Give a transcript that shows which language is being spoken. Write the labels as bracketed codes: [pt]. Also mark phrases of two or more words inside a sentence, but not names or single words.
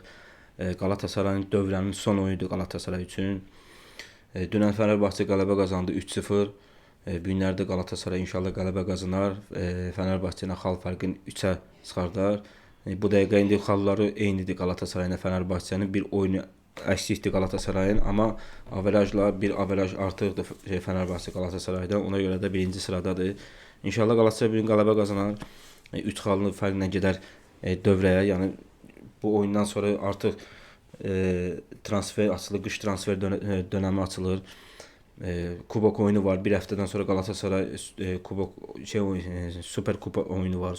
[az] Galatasarayın dövrənin son oyunudur Galatasaray üçün. Dünən Fenerbahçe qələbə qazandı 3-0. Bu günlərdə Galatasaray inşallah qələbə qazanar. Fenerbahçe ilə xal fərqini 3-ə çıxardar. Bu dəqiqə indi xalları eynidir Galatasaray ilə Fenerbahçenin. [tr] Bir oyunu eksikti Galatasaray'ın ama averajla bir averaj artıqdır Fenerbahçe Galatasaray'dan. [az] Ona göre de birinci sıradadır. İnşallah Galatasaray bir gün qələbə qazanar. 3 xallı fərqlə gedər dövrəyə. Yəni bu oyundan sonra artıq transfer açılır, qış transfer dönəmi açılır. Kubok oyunu var. Bir həftədən sonra Galatasaray kubok Süper Kupa oyunu var.